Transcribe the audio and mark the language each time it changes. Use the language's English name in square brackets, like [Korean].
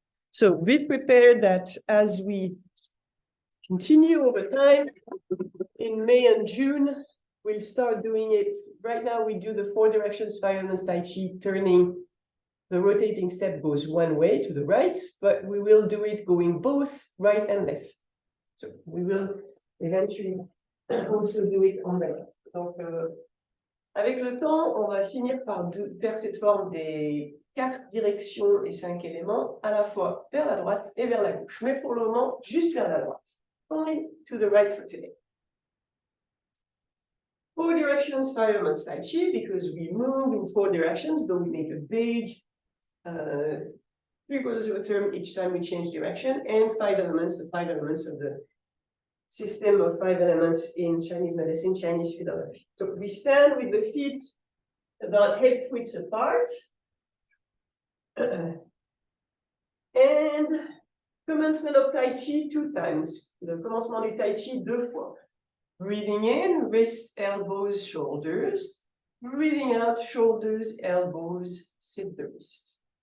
[English] So be prepared that as we continue over time, in May and June, we'll start doing it. Right now, we do the 4 Directions, 5 Elements Tai-Chi, turning the rotating step goes one way to the right, but we will do it going both right and left. So we will eventually also do it on the left. [French] Donc, avec le temps, on va finir par faire cette forme des 4 directions et 5 éléments, à la fois vers la droite et vers la gauche. Mais pour le moment, juste vers la droite. [English] Only to the right for today. 4 Directions, 5 Elements Tai-Chi, because we move in 4 directions, though we make a big 3/4 of a turn each time we change direction, and 5 elements, the 5 elements of the system of 5 elements in Chinese medicine, Chinese philosophy. So we stand with the feet about hip widths apart. And commencement of Tai Chi 2 times. [French] Le commencement du Tai Chi 2 fois. [English] Breathing in, wrists, elbows, shoulders. Breathing out, shoulders, elbows, sit the wrist.